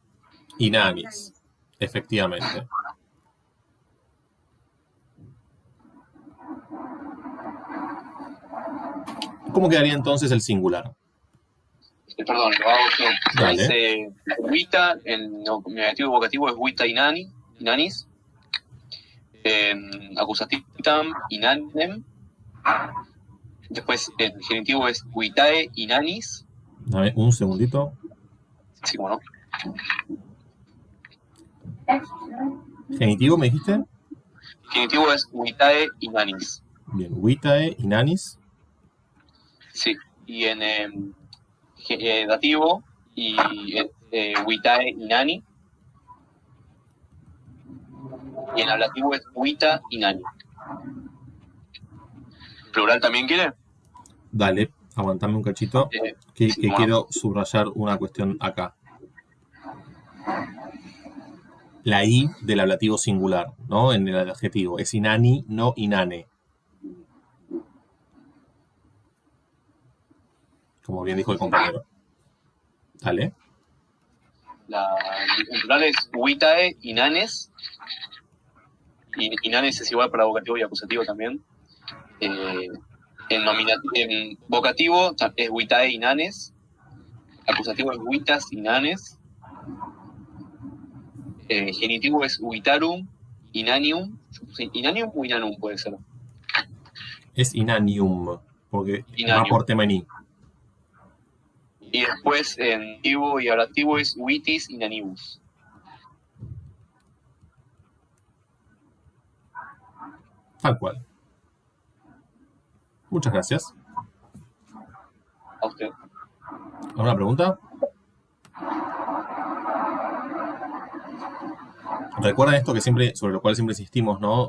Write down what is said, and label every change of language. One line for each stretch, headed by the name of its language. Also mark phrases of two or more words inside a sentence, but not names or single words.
Spanish: Inanis, efectivamente. ¿Cómo quedaría entonces el singular? Perdón, lo hago yo. Dale. Dice vita, en nominativo vocativo es
Latin: vita inanis. Acusativam inanem.
Spanish: Después el genitivo es
Latin: vitae inanis.
Spanish: Dame un segundito. Sí, bueno. Genitivo, ¿me dijiste? El genitivo es
Latin: vitae inanis.
Spanish: Bien,
Latin: vitae inanis.
Spanish: Sí. Y en dativo y
Latin: vitae inani.
Spanish: Y en ablativo es
Latin: vita inani.
Spanish: ¿Plural también quiere? Dale, aguantame un cachito, que sí, bueno. quiero subrayar una cuestión acá. La I del ablativo singular, ¿no? En el adjetivo. Es inani, no inane. Como bien dijo el compañero. Dale. El plural es
Latin: vitae inanes.
Spanish: Y inanes es igual para vocativo y acusativo también. En vocativo es
Latin: vitae inanes.
Spanish: Acusativo es
Latin: vitas inanes.
Spanish: Genitivo es
Latin: vitarum, inanium.
Spanish: Inanium o inanum puede ser. Es inanium, porque Inanium. va por tema en I. Y después en activo y ablativo es
Latin: vitis inanibus.
Spanish: Tal cual. Muchas gracias. A usted. ¿Alguna pregunta? Recuerden esto que siempre, sobre lo cual siempre insistimos, ¿no?